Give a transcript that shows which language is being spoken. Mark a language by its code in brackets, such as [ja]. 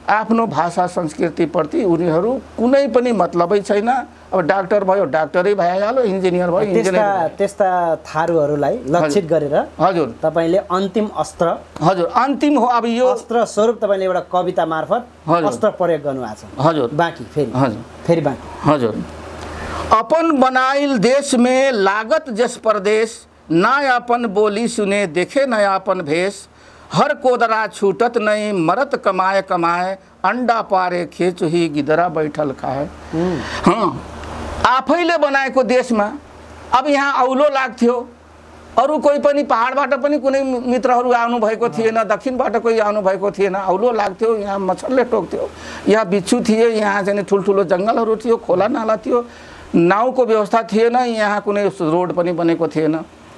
[ne] आफ्नो भाषा संस्कृतिप्रति उनीहरू कुनै पनि मतलबै छैन। अब डाक्टर भयो डाक्टरै भइहाल्यो, इन्जिनियर भयो इन्जिनियर। त्यस्ता थारूहरूलाई लक्षित गरेर हजुर तपाईले अन्तिम अस्त्र, हजुर अन्तिम हो, अब यो अस्त्र स्वरूप तपाईले एउटा कविता मार्फत अस्त्र प्रयोग गर्नुभएको छ। हजुर बाँकी फेरि बाँकी हजुर। [thl] अपन बनाइल देश में लागत जस परदेश, ना अपन बोली सुने देखे नया अपन भेष, हर कोदरा छूटत नहीं मरत कमाए कमाए, अंडा पारे खेचुही गिदरा बैठल खाए। [ne] हाँ, आफैले बनाएको देशमा अब यहाँ औलो लाग्थ्यो, अरू कोही पनि पहाडबाट पनि कुनै मित्रहरू आउनु भएको थिएन, दक्षिणबाट कोही आउनु भएको थिएन, औलो लाग्थ्यो, यहाँ मच्छरले टोक्थ्यो, यहाँ बिच्छू थिए, यहाँ चाहिँ ठुल्ठुलो जङ्गलहरू थियो, खोला नाला थियो, नाउँको व्यवस्था थिएन, यहाँ कुनै रोड पनि बनेको थिएन।